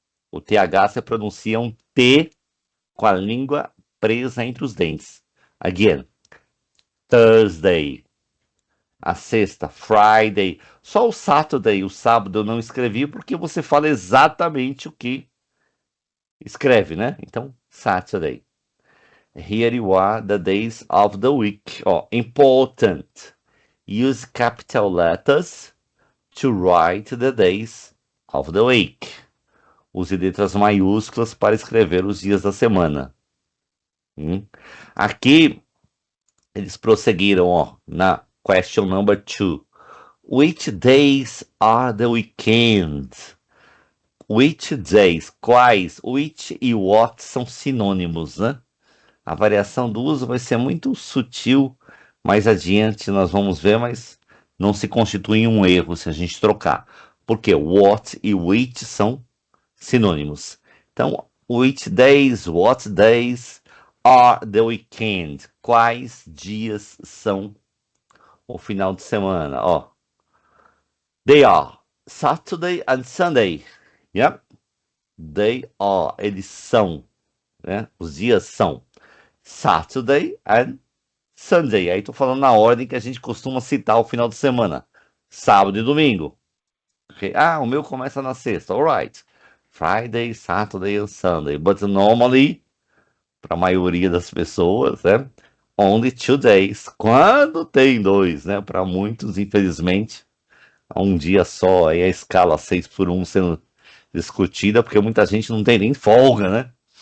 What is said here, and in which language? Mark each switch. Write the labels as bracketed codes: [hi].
[pt] O TH se pronuncia um T com a língua presa entre os dentes. [en] Again, Thursday. [pt] A sexta, [en] Friday. [pt] Só o Saturday, o sábado, eu não escrevi porque você fala exatamente o que escreve, né? Então, Saturday. [en] Here you are, the days of the week. Ó, important. Use capital letters to write the days of the week. [pt] Use letras maiúsculas para escrever os dias da semana. Aqui, eles prosseguiram, ó, na question number 2. [en] Which days are the weekend? Which days? [pt] Quais? Which e what são sinônimos, né? A variação do uso vai ser muito sutil. Mais adiante nós vamos ver, mas não se constitui um erro se a gente trocar. Porque what e which são sinônimos. Então, [en] which days, what days are the weekend? [pt] Quais dias são o final de semana? [en] Ó, they are Saturday and Sunday. Yep. They are. [pt] Eles são. Né? Os dias são [en] Saturday and Sunday. [pt] Aí tô falando na ordem que a gente costuma citar o final de semana. Sábado e domingo. Okay? Ah, o meu começa na sexta. [en] Alright. Friday, Saturday and Sunday. But normally, [pt] para a maioria das pessoas, né? [en] Only 2 days. [pt] Quando tem dois, né? Para muitos, infelizmente, um dia só, aí a escala 6x1 sendo discutida, porque muita gente não tem nem folga, né?